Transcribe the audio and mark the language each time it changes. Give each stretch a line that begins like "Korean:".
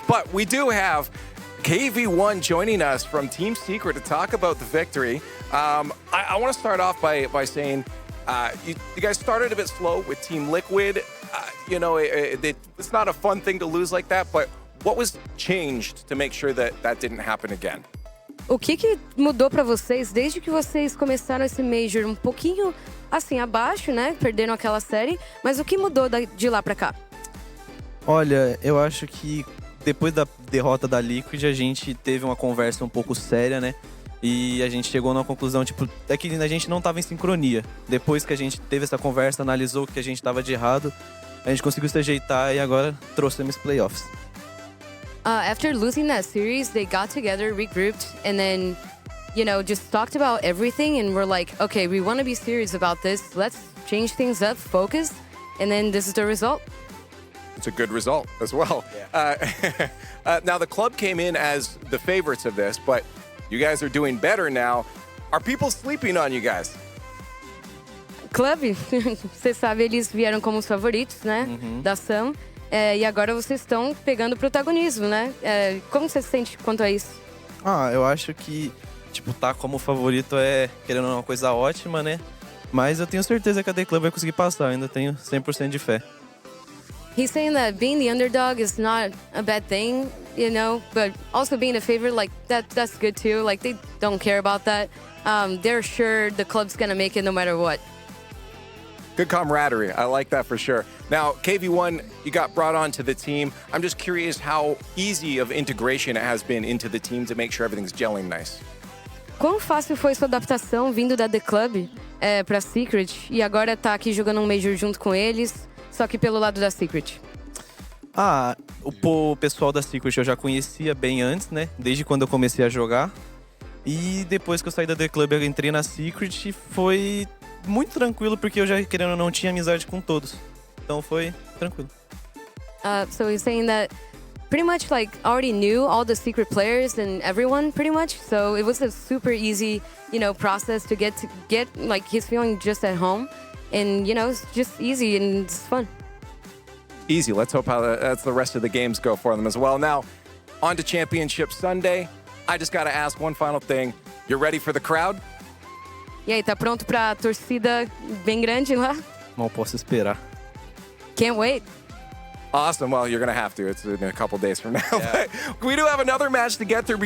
English: But we do have KV1 joining us from Team Secret to talk about the victory. I want to start off by saying you guys started a bit slow with Team Liquid. It's not a fun thing to lose like that, but what was changed to make sure that that didn't happen again?
Portuguese: O que mudou para vocês desde que vocês começaram esse Major um pouquinho assim abaixo, né? Perderam aquela série, mas o que mudou de lá para cá? Olha, eu acho que depois da derrota da Liquid, a gente teve uma conversa um pouco séria, né? E a gente chegou numa conclusão, tipo, é que a gente não estava em sincronia. Depois que a gente teve essa conversa, analisou o que a gente estava de errado, a gente conseguiu se ajeitar e agora trouxemos playoffs.
English: After losing that series, they got together, regrouped, and then, just talked about everything. And we're like, okay, we want to be serious about this. Let's change things up, focus. And then this is the result. It's a good result as well. Yeah. Now, the club came in as the favorites of this, but you guys are doing better now. Are people sleeping on you guys?
Portuguese: Club, você sabe, eles vieram como os favoritos, né? Da ação. E agora vocês estão pegando protagonismo, né? Como você se sente quanto a isso? Eu acho que, tá como favorito querendo uma coisa ótima, né? Mas eu tenho certeza que a The Club vai conseguir passar, eu ainda tenho 100% de fé.
English: He's saying that being the underdog is not a bad thing, but also being a favorite, like, that's good too. Like, they don't care about that. They're sure the club's gonna make it no matter what. Good camaraderie. I like that for sure. Now, KV1, you got brought onto the team. I'm just curious how easy of integration it has been into the team to make sure everything's gelling nice.
Portuguese: Quão fácil foi sua adaptação vindo da The Club pra Secret e agora tá aqui jogando um Major junto com eles, só que pelo lado da Secret? O pessoal da Secret eu já conhecia bem antes, né? Desde quando eu comecei a jogar. E depois que eu saí da The Club, eu entrei na Secret e foi muito tranquilo, porque eu já, querendo ou não, tinha amizade com todos. Então foi tranquilo.
English: So he's saying that pretty much like already knew all the Secret players and everyone pretty much. So it was a super easy, process to get like he's feeling just at home. And, it's just easy and it's fun. Easy. Let's hope that's the rest of the games go for them as well. Now, on to Championship Sunday. I just got to ask one final thing. You're ready for the crowd?
Portuguese: E aí, tá pronto pra torcida bem grande lá? Mal posso esperar.
English: Can't wait. Awesome. Well, you're going to have to. It's in a couple days from now. Yeah. But we do have another match to get through before